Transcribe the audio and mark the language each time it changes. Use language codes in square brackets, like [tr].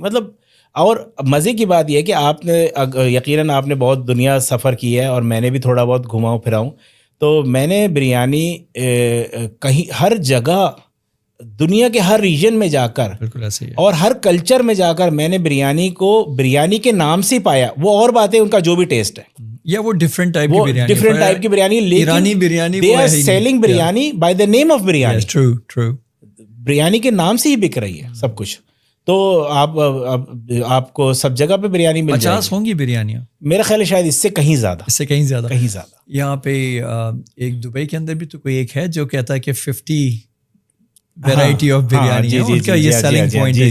[ur] مطلب اور مزے کی بات یہ ہے کہ آپ نے یقیناً آپ نے بہت دنیا سفر کی ہے اور میں نے بھی تھوڑا بہت گھماؤں پھراؤں, تو میں نے بریانی کہیں ہر جگہ دنیا کے ہر ریجن میں جا کر بالکل ایسے ہی ہے, اور ہر کلچر میں جا کر میں نے بریانی کو بریانی کے نام سے پایا. وہ اور بات ہے ان کا جو بھی ٹیسٹ ہے, یا وہ ڈفرینٹ ٹائپ وہ ڈفرینٹ ٹائپ کی بریانی, ایرانی biryani [en] They are selling biryani by the name of biryani. True true, [ur] biryani کے نام سے ہی بک رہی ہے سب کچھ. تو آپ کو سب جگہ پہ بریانی مل جائے 50 ہوں گی بریانیاں میرا خیال ہے, شاید اس سے کہیں زیادہ, اس سے کہیں زیادہ. کہیں زیادہ. یہاں پہ ایک دبئی کے اندر بھی تو کوئی ایک ہے جو کہتا ہے کہ 50 [en] variety of biryani [ur] ہے, ان کا یہ سیلنگ پوائنٹ ہے.